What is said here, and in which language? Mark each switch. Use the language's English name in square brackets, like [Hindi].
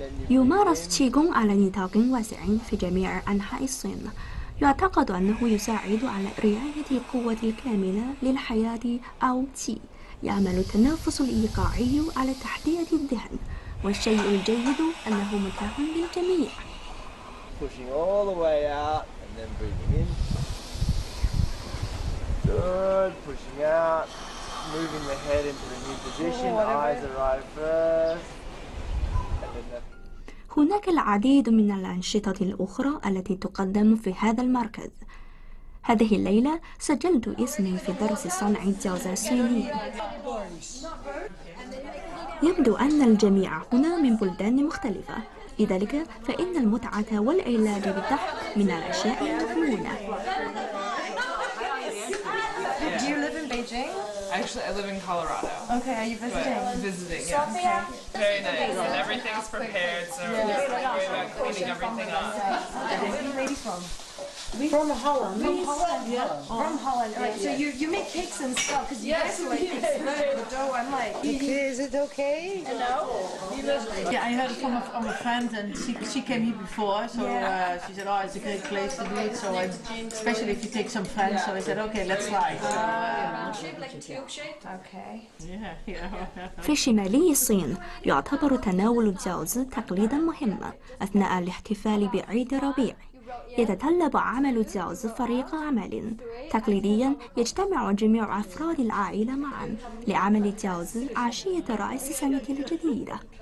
[Arabic] يمارس تشيغونغ على نطاق واسع في جميع أنحاء الصين. يعتقد أنه يساعد على رعاية القوة الكاملة للحياة أو تي. يعمل التنفس الإيقاعي على تحدية الذهن، والشيء الجيد أنه متاح للجميع. [English] Pushing all the way out and then breathing in. Good. Pushing out. Moving the head into the new position. Eyes arrive first. هناك العديد من الأنشطة الأخرى التي تقدم في هذا المركز. هذه الليلة سجلت اسمي في درس صنع الجوز الصيني. يبدو أن الجميع هنا من بلدان مختلفة، لذلك فإن المتعة والعلاج بالضحك من الأشياء المهمة. Do you live in Beijing? Actually, I live in Colorado. Okay, are you visiting? Visiting, yeah. Very nice, and everything's prepared, so we're just like worried about cleaning everything up. Where are you lady from? From Holland. From Holland? Yeah. From Holland. Right. So you make cakes and stuff, because you guys are like the dough. I'm like, Is it okay? No. Yeah, I heard it from a friend, and she came here before, so she said, oh, it's a great place to do it, so especially if you take some friends, so I said, okay, let's try. Shaped like a tube shape? Okay. Yeah. [Arabic] في شمالي الصين يعتبر تناول الجوز تقليدا مهما أثناء الاحتفال بعيد الربيع. يتطلب عمل الجوز فريق عمل تقليديا يجتمع جميع أفراد العائلة معا لعمل الجوز عشية رأس السنة الجديدة.